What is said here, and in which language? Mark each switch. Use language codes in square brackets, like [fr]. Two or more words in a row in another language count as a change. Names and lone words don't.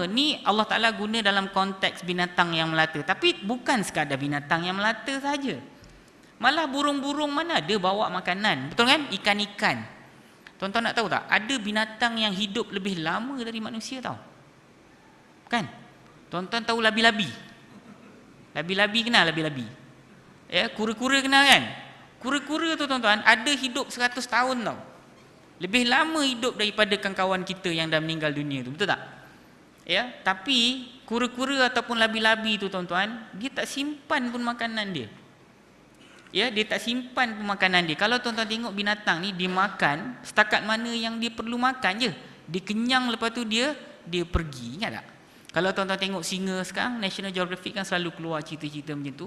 [ms] Ni Allah Ta'ala guna dalam konteks binatang yang melata, tapi bukan sekadar binatang yang melata saja. Malah burung-burung mana ada bawa makanan, betul kan? Ikan-ikan. Tuan-tuan nak tahu tak, ada binatang yang hidup lebih lama dari manusia, tahu? Kan? Tuan-tuan tahu labi-labi? Labi-labi kenal labi-labi? Ya, kura-kura kenal, kan? Kura-kura tu tuan-tuan ada hidup 100 tahun tau. Lebih lama hidup daripada kawan-kawan kita yang dah meninggal dunia tu, betul tak? Ya, tapi kura-kura ataupun labi-labi tu tuan-tuan, dia tak simpan pun makanan dia. Ya, dia tak simpan pun makanan dia. Kalau tuan-tuan tengok binatang ni, dia makan setakat mana yang dia perlu makan je. Dia kenyang, lepas tu dia pergi. Ingat tak? Kalau tuan-tuan tengok singa sekarang, National Geographic kan selalu keluar cerita-cerita macam tu.